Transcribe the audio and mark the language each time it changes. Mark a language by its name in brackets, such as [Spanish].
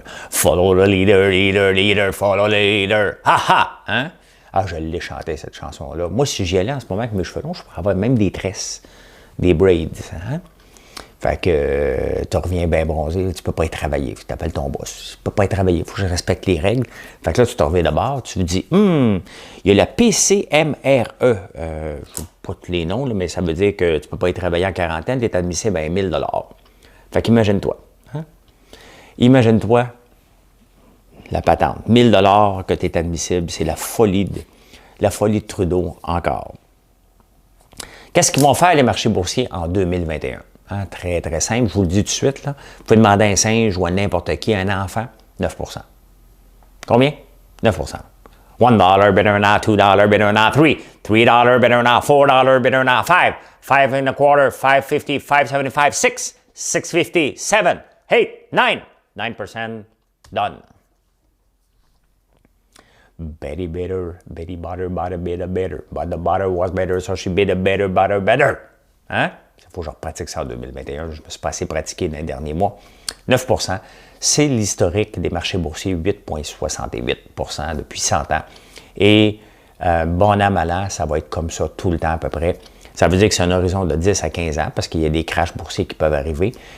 [English] Follow the leader, leader, leader, follow the leader. Ha ha! Hein? [French] Ah, je l'ai chanté, cette chanson-là. Moi, si j'y allais en ce moment avec mes cheveux longs, je pourrais avoir même des tresses, des braids. Hein? Fait que tu reviens bien bronzé, tu peux pas y travailler. Tu appelles ton boss. Tu peux pas y travailler, il faut que je respecte les règles. Fait que là, tu te reviens d'abord, tu te dis, il y a la PCMRE. Je ne sais pas tous les noms, là, mais ça veut dire que tu peux pas y travailler en quarantaine, tu es admissible à 1000 $. Fait qu'imagine-toi. Hein? Imagine-toi la patente. 1000 $ que tu es admissible, c'est la folie de Trudeau encore. Qu'est-ce qu'ils vont faire les marchés boursiers en 2021? Hein, très, très simple, je vous le dis tout de suite. Là. Vous pouvez demander à un singe ou à n'importe qui, un enfant, 9 %. Combien? 9 %. [English] $1 better than not, $2 better than not, $3 better than not, $4 better than not, 5 and a quarter, 5.50, 5.75, 6, 6.50, 7, 8, 9, 9% done. Betty better, Betty butter, butter, better, better. But the butter was better, so she better, better, butter, better. Hein? [French] Il faut que je repratique ça en 2021. Je me suis pas assez pratiqué dans les derniers mois. 9 %, c'est l'historique des marchés boursiers, 8,68 % depuis 100 ans. Et bon an, mal an, ça va être comme ça tout le temps à peu près. Ça veut dire que c'est un horizon de 10 à 15 ans parce qu'il y a des crashs boursiers qui peuvent arriver.